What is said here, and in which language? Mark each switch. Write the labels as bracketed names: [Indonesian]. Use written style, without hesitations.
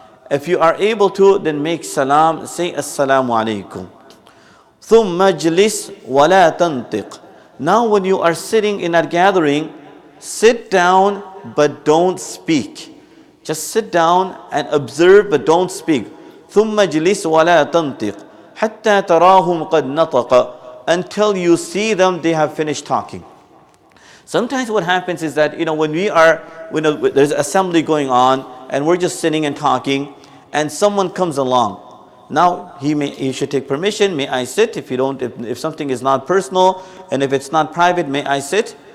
[English] If you are able to, then make salam, say assalamu alaikum. [Arabic] ثم اجلس ولا تنطق. [English] Now when you are sitting in a gathering, sit down but don't speak. Just sit down and observe but don't speak. [Arabic] ثم اجلس ولا تنطق حتى تراهم قد نطق. [English] Until you see them, they have finished talking. Sometimes what happens is that, when there's assembly going on and we're just sitting and talking and someone comes along. Now he should take permission. May I sit? If something is not personal and if it's not private, may I sit?